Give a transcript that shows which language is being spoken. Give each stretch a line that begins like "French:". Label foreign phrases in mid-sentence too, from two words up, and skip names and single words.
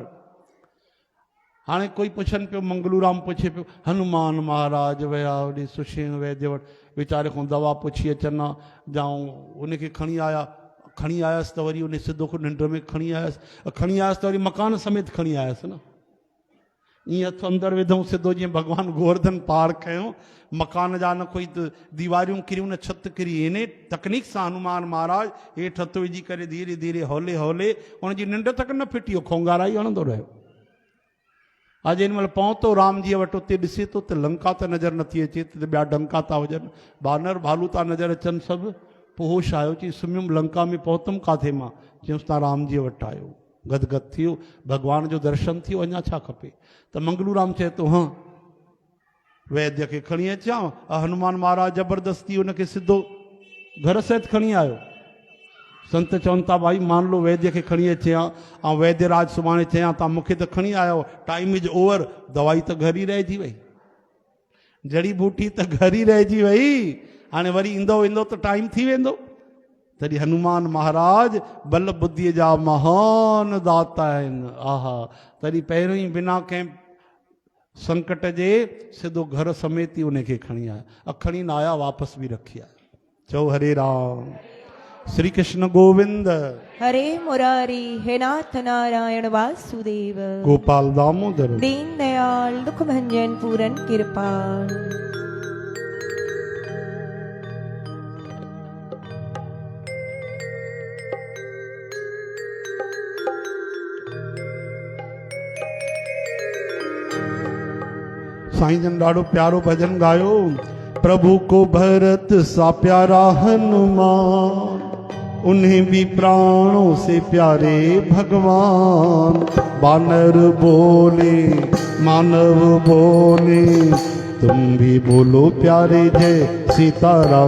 Sindhi: हाणे कोई पुछनि पियो, मंगलूराम पुछे पियो हनुमान महाराज विया होॾे सुषेण वैद्य वटि, वीचारे खां दवा पुछी अचनि हा, जाऊं उनखे खणी आयसि त वरी उन सिधो निंड में खणी आयसि त वरी मकान समेत खणी आयसि न। ईअं हथु अंदरि विधऊं सिधो जीअं भॻवानु गोवर्धन पार कयूं, मकान जा न कोई दीवारियूं किरियूं न छित किरी। इन तकनीक सां हनुमान महाराज हेठि हथु विझी करे धीरे धीरे हौले हौले उनजी निंड तक न फिटी, खोंगारा ई हणंदो रहियो। अॼु हिन महिल पहुतो राम जीअ वटि, उते ॾिसे थो त लंका त नज़र नथी अचे, त ॿिया डंका था हुजनि, बानर भालू था नज़र अचनि सभु। पोइ होश आयो, चई सुम्हियुमि लंका में पहुतुमि काथे मां, चयुसि तव्हां राम जीअ वटि आयो, गदगद थियो, भॻवान जो दर्शन थियो, अञा छा खपे। त मंगलूराम चए थो हाँ वैद्य खे खणी अचां। हनुमान महाराज ज़बरदस्ती उनखे सिधो घर सहित खणी आयो। संत चवनि था भाई
Hindi: मान लो
Sindhi: वैद्य खे खणी अचे हा, ऐं वैद्यराज सुभाणे चयां तव्हां मूंखे त खणी आयो,
English: time is over,
Sindhi: दवाई त घर ई रहिजी वई, जड़ी बूटी त घर ई रहिजी वई, हाणे वरी ईंदो वेंदो त टाइम थी वेंदो। तॾहिं हनुमान महाराज बल बुद्धीअ जा महान दाता आहिनि। आहा, तॾहिं पहिरियों ई बिना कंहिं संकट जे सिधो घर समेत ई उनखे खणी आया। खणी न आया, वापसि बि रखी आया। चओ हरे राम। श्री कृष्ण गोविंद, हरे मुरारी, हे नाथ नारायण वासुदेव, गोपाल दामोदर,
Hindi: दीन दयाल दुख भंजन पूरन कृपाल।
Sindhi: साईं जन ॾाढो प्यारो भजन गायो।
Hindi: प्रभु को भरत सा प्यारा हनुमान, उन्हें भी प्राणों से प्यारे भगवान। बानर बोले मानव बोले, तुम भी बोलो प्यारे जय सीताराम।